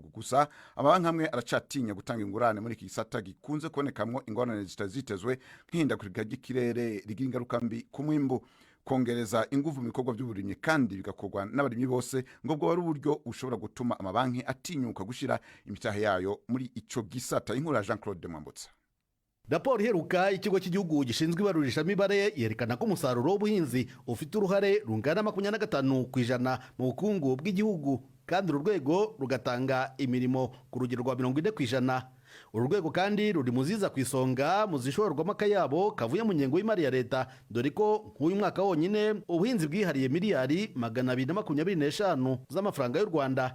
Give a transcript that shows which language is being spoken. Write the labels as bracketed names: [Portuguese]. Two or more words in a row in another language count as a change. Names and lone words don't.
[Rundi] Gusa amabanki amwe aracatinya gutanga ingurane muri iki gisata gikunze kubonekamwo ingorane zitazitezwe nk'ihindagurika ry'ikirere rigira ingaruka mbi ku mwimbu. Kongereza ingufu mu bikorwa by'uburimyi kandi bigakorwa n'abarimyi bose ngo bwo ari uburyo ushobora gutuma amabanki atinyuka gushira imitahe yayo muri ico gisata. Inkuru ya Jean Claude Mwambutsa. [Kinyarwanda] Raporo iheruka ikigo cy'igihugu gishinzwe ibarurishamibare yerekana ko umusaruro w'ubuhinzi ufite uruhare rungana 25% mu bukungu bw'igihugu, kandi uru rwego rugatanga imirimo ku rugero rwa 40%. Uru rwego kandi ruri muziza ku isonga mu zishorwamo akayabo kavuye mu nyengo y'imari ya leta, dore ko nk'uyu mwaka wonyine ubuhinzi bwihariye miliyari 225 z'amafaranga y'u Rwanda.